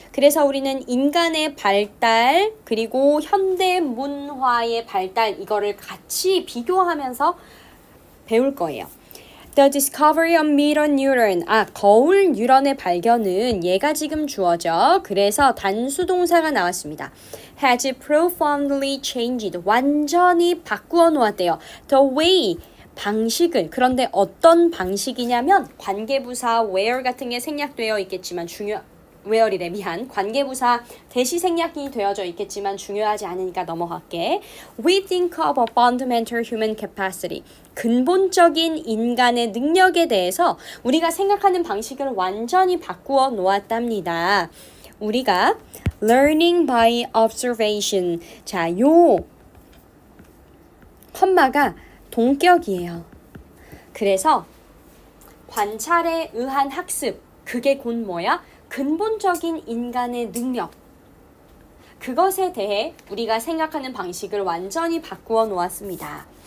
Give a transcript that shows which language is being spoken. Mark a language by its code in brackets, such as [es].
[ko] 그래서 우리는 인간의 발달 그리고 현대 문화의 발달 이거를 같이 비교하면서 배울 거예요. [en] The discovery of mirror neuron. [ko] 거울 뉴런의 발견은 얘가 지금 주어져. 그래서 단수동사가 나왔습니다. [en] Has profoundly changed. [ko] 완전히 바꾸어 놓았대요. [en] The way. [ko] 방식을. 그런데 어떤 방식이냐면 관계부사 where 같은 게 생략되어 있겠지만 where이래 미안. 관계부사 대시 생략이 되어져 있겠지만 중요하지 않으니까 넘어갈게. [en] We think of a fundamental human capacity. [ko] 근본적인 인간의 능력에 대해서 우리가 생각하는 방식을 완전히 바꾸어 놓았답니다. 우리가 [en] learning by observation. [ko] 자, 요 컴마가 동격이에요. 그래서 관찰에 의한 학습, 그게 곧 뭐야? 근본적인 인간의 능력. 그것에 대해 우리가 생각하는 방식을 완전히 바꾸어 놓았습니다.